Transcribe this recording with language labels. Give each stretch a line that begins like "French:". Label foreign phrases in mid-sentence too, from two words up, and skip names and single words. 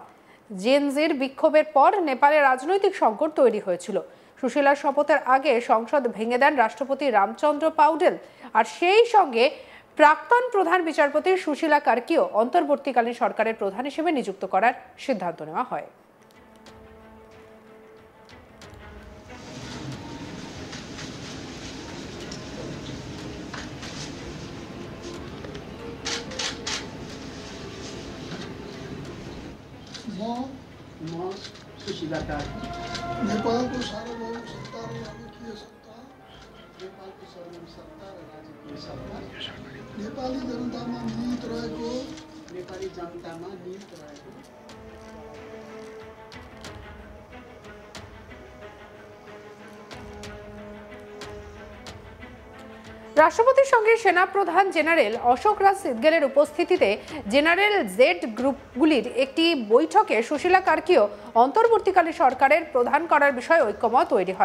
Bangla: জেনজির বিক্ষোভের পর নেপালে রাজনৈতিক সংকট তৈরি হয়েছিল। সুশীলার শপথের আগে সংসদ ভেঙে দেন রাষ্ট্রপতি রামচন্দ্র পাউডেল, আর সেই সঙ্গে প্রাক্তন প্রধান বিচারপতি সুশীলা কার্কিও অন্তর্বর্তীকালীন সরকারের প্রধান হিসেবে নিযুক্ত করার সিদ্ধান্ত নেওয়া হয়।
Nepali: म सुशीला कार्की नेपालको सार्वभौम सत्ता र राजकीय सत्ता नेपालको सार्वभौम सत्ता र राजकीय सत्ता नेपाली जनतामा निहित रहेको नेपाली जनतामा निहित रहेको
Bangla: রাষ্ট্রপতির সঙ্গে সেনাপ্রধান জেনারেল অশোক রাজ সিদগেলের উপস্থিতিতে
English: General Z
Bangla: গ্রুপগুলির একটি বৈঠকে সুশীলা কার্কিও অন্তর্বর্তীকালীন সরকারের প্রধান করার বিষয়ে ঐক্যমত তৈরি হয়।